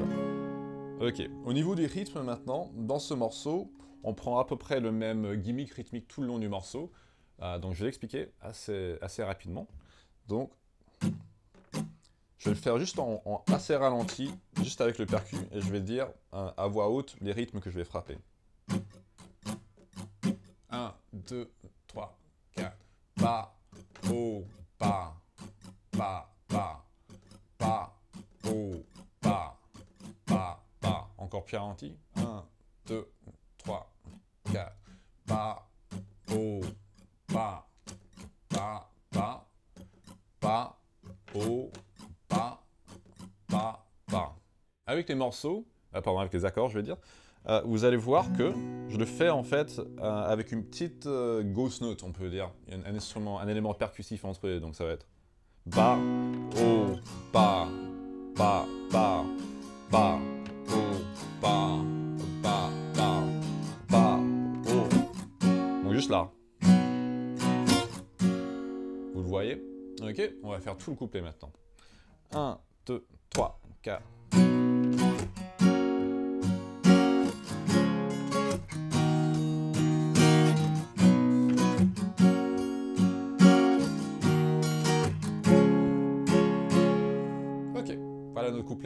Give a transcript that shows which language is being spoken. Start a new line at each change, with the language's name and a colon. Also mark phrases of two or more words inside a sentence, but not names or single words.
French: Ok, au niveau des rythmes maintenant, dans ce morceau, on prend à peu près le même gimmick rythmique tout le long du morceau. Donc je vais l'expliquer assez rapidement. Donc, je vais le faire juste en assez ralenti, juste avec le percu, et je vais dire à voix haute les rythmes que je vais frapper. 1, 2, 3, 4. Pa, o, pa, pa, pa, pa, o, pa, pa, pa. Encore plus ralenti. 1, 2, 3, 4. Pa, o, pa, pa, pa, pa, o, pa, pa, pa. Avec les morceaux, pardon, avec les accords, je vais dire, vous allez voir que je le fais en fait avec une petite ghost note, on peut dire. Il y a un instrument, un élément percussif entre eux, donc ça va être pa, o, pa, pa, pa, pa, o, pa, pa, pa, pa, o. Donc juste là. Vous le voyez? Ok, on va faire tout le couplet maintenant. 1, 2, 3, 4. Ok, voilà notre couplet.